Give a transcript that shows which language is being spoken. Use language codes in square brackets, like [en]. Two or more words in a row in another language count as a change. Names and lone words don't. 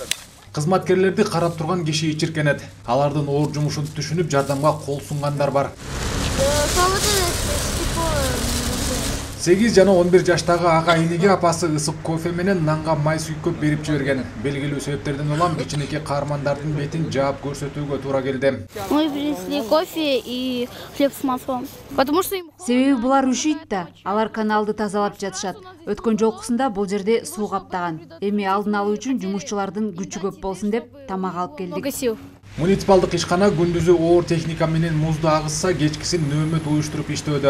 [ky] Кызматкерлерди карап турган киши ичиркенет. Алардын оор жумушун түшүнүп жардамга кол сунгандар бар. 8 жана 11 жаштагы ага иниге апасы ысык кофе менен нанга май сүйкөп берип жиберген. Белгилүү себептерден улам кичинекей каармандардын бетин жаап көрсөтүүгө туура келди. [ru] Мы принесли кофе и хлеб с маслом. Потому что [ky] себеби булар ушуйт да, алар каналды тазалап жатышат. Өткөн жолкусунда бул жерде суу каптаган. Эми алдын алуу үчүн жумушчулардын күчү көп болсун деп тамак алып келдик. Муниципалдык ишкана күндүзү оор техника менен музду агызса, кечкисин нөөмөт уюштуруп иштөөдө.